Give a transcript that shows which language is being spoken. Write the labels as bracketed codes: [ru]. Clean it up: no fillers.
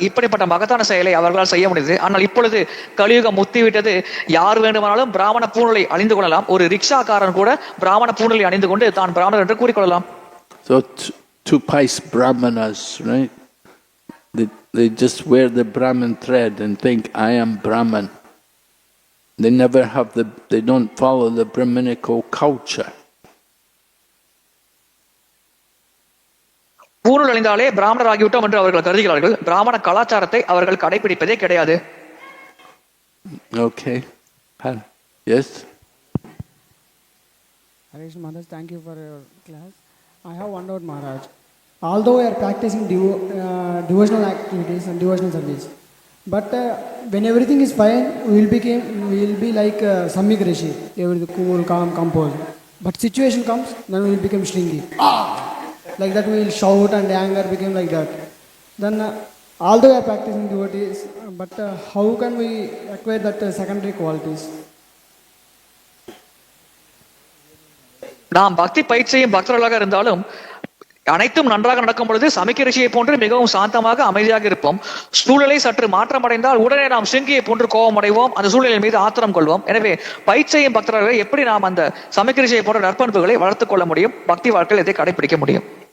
[ta] இப்படிப்பட்ட மகத்தான செயலை அவர்களால் செய்ய முடியுது. ஆனால் இப்பொழுது கலியுகம் முத்திவிட்டது. யார் வேண்டுமானாலும் பிராமண பூணலை அணிந்து கொள்ளலாம். ஒரு ரிக்ஷாக்காரன் கூட பிராமண பூணலை அணிந்து கொண்டு தான் பிராமணர் என்று கூறிக்கொள்ளலாம். [en] So two pice Brahmanas, right? They just wear the Brahmin thread and think, I am Brahman. They don't follow the Brahminical culture. [ta] பூணல் அணிந்தாலே பிராமணர் ஆகிவிட்டோம் என்று அவர்கள் கருதுகிறார்கள். பிராமண கலாச்சாரத்தை அவர்கள் கடைபிடிப்பதே கிடையாது. [en] Okay. Yes? Harish Maharaj, thank you for your class. I have one doubt, Maharaj. Although we are practicing devotional activities and devotional service, but when everything is fine, we will be like Samyik Rishi, everything cool, calm, composed. But situation comes, then we will become Shringi. Like that we will shout and anger became like that. Then although we are practicing devotees, but how can we acquire that secondary qualities? [ta] நாம் பக்தி பயிற்சியும் பக்தர்களாக இருந்தாலும் அனைத்தும் நன்றாக நடக்கும் பொழுது சமிக்க ரிஷியை போன்று மிகவும் சாந்தமாக அமைதியாக இருப்போம். சூழலை சற்று மாற்றம் அடைந்தால் உடனே நாம் சிங்கியை போன்று கோபம் அடைவோம், அந்த சூழலின் மீது ஆத்திரம் கொள்வோம். எனவே பயிற்சியும் பக்தர்கள் எப்படி நாம் அந்த சமிக்க ரிஷியை போன்ற நற்பண்புகளை வளர்த்துக் கொள்ள முடியும், பக்தி வாழ்க்கையில் இதை கடைபிடிக்க முடியும்.